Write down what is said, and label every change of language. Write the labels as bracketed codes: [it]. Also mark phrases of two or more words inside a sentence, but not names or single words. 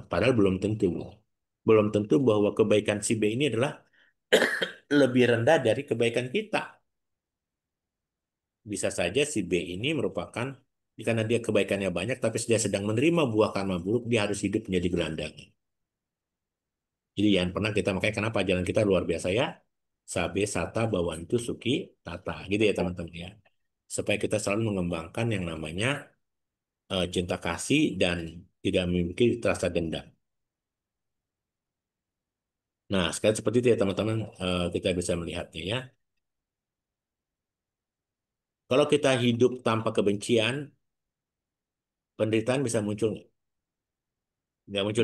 [id] Padahal belum tentu bahwa kebaikan si B ini adalah lebih rendah dari kebaikan kita. Bisa saja si B ini merupakan karena dia kebaikannya banyak, tapi dia sedang menerima buah karma buruk, dia harus hidup menjadi gelandangan. Jadi yang pernah kita makanya kenapa jalan kita luar biasa ya, [pi] sabe sata bawantu suki tata, [id] gitu ya teman-teman ya. Supaya kita selalu mengembangkan yang namanya cinta kasih dan tidak memiliki rasa dendam. Nah, sekali seperti itu ya teman-teman, kita bisa melihatnya ya. Kalau kita hidup tanpa kebencian, penderitaan bisa muncul, nggak muncul